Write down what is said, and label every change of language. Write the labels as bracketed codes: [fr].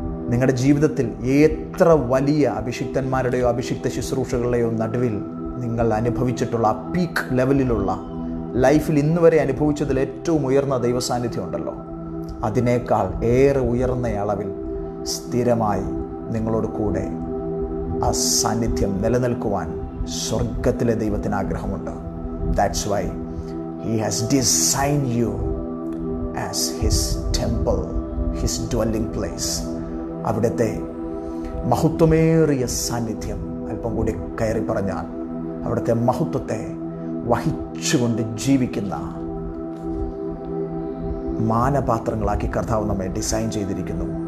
[ml] നിങ്ങളുടെ ജീവിതത്തിൽ എത്ര വലിയ അഭിഷിക്തന്മാരുടെയോ അഭിഷിക്ത ശുശ്രൂഷകളുടെയോ നടുവിൽ നിങ്ങൾ അനുഭവിച്ചിട്ടുള്ള ആ പീക്ക് ലെവലിലുള്ള ലൈഫിൽ ഇന്ന് വരെ അനുഭവിച്ചതിൽ ഏറ്റവും ഉയർന്ന ദൈവസാന്നിധ്യം ഉണ്ടല്ലോ, അതിനേക്കാൾ ഏറെ ഉയർന്ന അളവിൽ സ്ഥിരമായി നിങ്ങളോട് കൂടെ ആ സാന്നിധ്യം നിലനിൽക്കുവാൻ സ്വർഗത്തിലെ ദൈവത്തിന് ആഗ്രഹമുണ്ട്. [en] That's why He has designed you as His temple, His dwelling place. [ml] അവിടുത്തെ മഹത്വമേറിയ സാന്നിധ്യം, അല്പം കൂടി കയറി പറഞ്ഞാൽ അവിടുത്തെ മഹത്വത്തെ വഹിച്ചുകൊണ്ട് ജീവിക്കുന്ന മാനപാത്രങ്ങളാക്കി കർത്താവ് നമ്മെ ഡിസൈൻ ചെയ്തിരിക്കുന്നു.